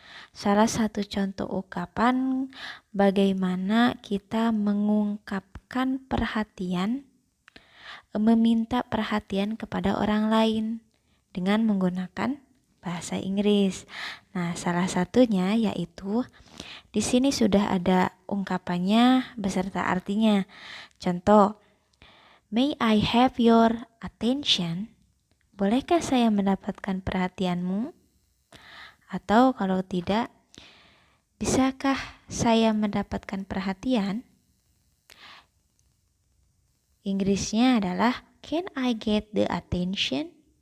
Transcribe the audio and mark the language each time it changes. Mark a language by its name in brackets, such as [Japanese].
[Indonesian] Salah satu contoh ungkapan bagaimana kita mengungkapkan perhatian, meminta perhatian kepada orang lain dengan menggunakan bahasa Inggris. Nah, salah satunya yaitu di sini sudah ada ungkapannya beserta artinya. Contoh, [English] may I have your attention? [Indonesian] Bolehkah saya mendapatkan perhatianmu? Atau kalau tidak, bisakah saya mendapatkan perhatian? Inggrisnya adalah [English] can I get the attention?